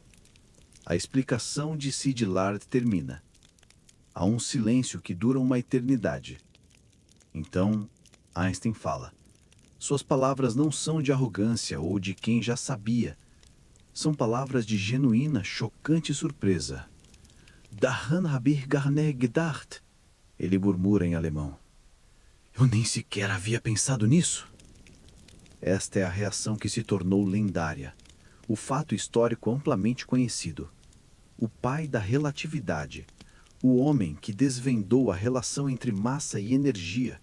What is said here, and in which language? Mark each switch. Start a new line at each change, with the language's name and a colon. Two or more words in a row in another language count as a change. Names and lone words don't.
Portuguese: A explicação de Szilard termina. Há um silêncio que dura uma eternidade. Então, Einstein fala. Suas palavras não são de arrogância ou de quem já sabia. São palavras de genuína, chocante surpresa.
German: Daran habe ich gar nicht gedacht.
Portuguese: Ele murmura em alemão. Eu nem sequer havia pensado nisso. Esta é a reação que se tornou lendária. O fato histórico amplamente conhecido. O pai da relatividade. O homem que desvendou a relação entre massa e energia.